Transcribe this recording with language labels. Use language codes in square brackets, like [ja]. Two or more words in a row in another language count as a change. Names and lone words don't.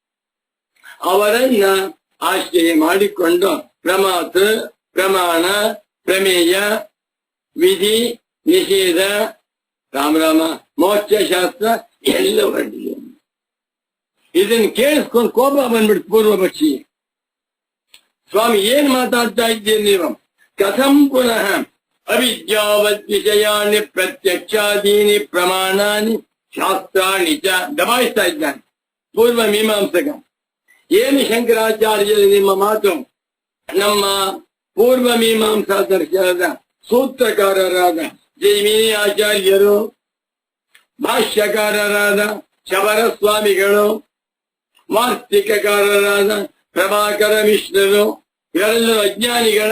[kn] ಅವರನ್ನ ಆಶ್ರಯ ಮಾಡಿಕೊಂಡು ಪ್ರಮಾತೃ ಪ್ರಮಾಣ ಪ್ರಮೇಯ ವಿಧಿ ನಿಷೇಧ ರಾಮರಾಮ ಮೋಕ್ಷಶಾಸ್ತ್ರ ಎಲ್ಲ ಹೊರಟಿದೆ. ಇದನ್ನು ಕೇಳಿಸ್ಕೊಂಡು ಕೋಪ ಬಂದ್ಬಿಡ್ತು ಪೂರ್ವಪಕ್ಷಿ. ಸ್ವಾಮಿ ಏನ್ ಮಾತಾಡ್ತಾ ಇದ್ದೀರಿ ನೀವು? [sa] ಕಥಂ ಪುನಃ ಅವಿದ್ಯಾವದ್ ವಿಷಯಾನಿ ಪ್ರತ್ಯಕ್ಷಾದೀನಿ ಪ್ರಮಾಣಾನಿ ಶಾಸ್ತ್ರಾಣಿ ಚ [kn] ದಬಾಯಿಸ್ತಾ ಇದ್ದಾನೆ ಪೂರ್ವ ಮೀಮಾಂಸಕ. ಏನು ಶಂಕರಾಚಾರ್ಯರು ನಿಮ್ಮ ಮಾತು? ನಮ್ಮ ಪೂರ್ವ ಮೀಮಾಂಸಾ ದರ್ಶನದ ಸೂತ್ರಕಾರರಾದ ಜೈಮಿನಿ ಆಚಾರ್ಯರು, ಭಾಷ್ಯಕಾರರಾದ ಶಬರ ಸ್ವಾಮಿಗಳು, ವಾರ್ತಿಕಕಾರರಾದ ಪ್ರಭಾಕರ ಮಿಶ್ರರು ಇವರೆಲ್ಲರೂ ಅಜ್ಞಾನಿಗಳ?